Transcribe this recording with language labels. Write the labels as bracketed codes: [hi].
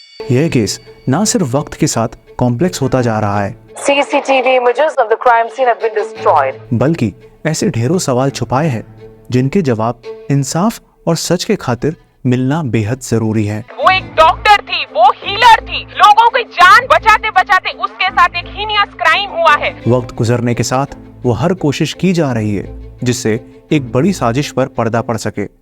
[hi] यह केस न सिर्फ वक्त के साथ कॉम्प्लेक्स होता जा रहा है, [en] CCTV images of the crime scene have been destroyed. [hi] बल्कि ऐसे ढेरों सवाल छुपाए हैं जिनके जवाब इंसाफ और सच के खातिर मिलना बेहद जरूरी है। वो एक डॉक्टर थी, वो हीलर थी, लोगों की जान बचाते बचाते उसके साथ एक हीनियस क्राइम हुआ है। वक्त गुजरने के साथ वो हर कोशिश की जा रही है जिससे एक बड़ी साजिश पर पर्दा पड़ सके।